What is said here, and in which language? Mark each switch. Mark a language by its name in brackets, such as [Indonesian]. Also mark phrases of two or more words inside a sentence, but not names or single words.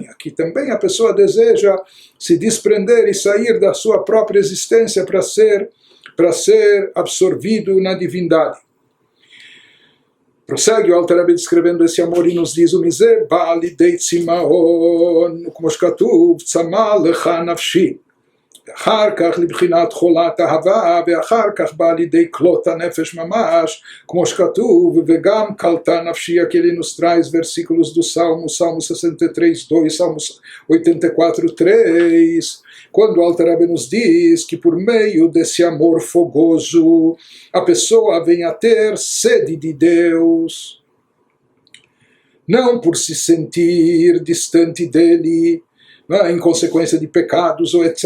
[Portuguese] Aqui também a pessoa deseja se desprender e sair da sua própria existência para ser absorvido na divindade. Prossegue o Alter Rebbe descrevendo esse amor e nos diz: [Hebrew] "ומזה בא לידי צמאון, כמו שכתוב, צמאה לך נפשי, ואחר כך לבחינת חולת אהבה, ואחר כך בא לידי כלות הנפש ממש, כמו שכתוב, וגם קלטה נפשי", [Portuguese] que ele nos traz versículos do Salmo 63:2, Salmo 84:3, quando o Alter Rebbe nos diz que por meio desse amor fogoso a pessoa vem a ter sede de Deus, não por se sentir distante dele, em consequência de pecados ou etc.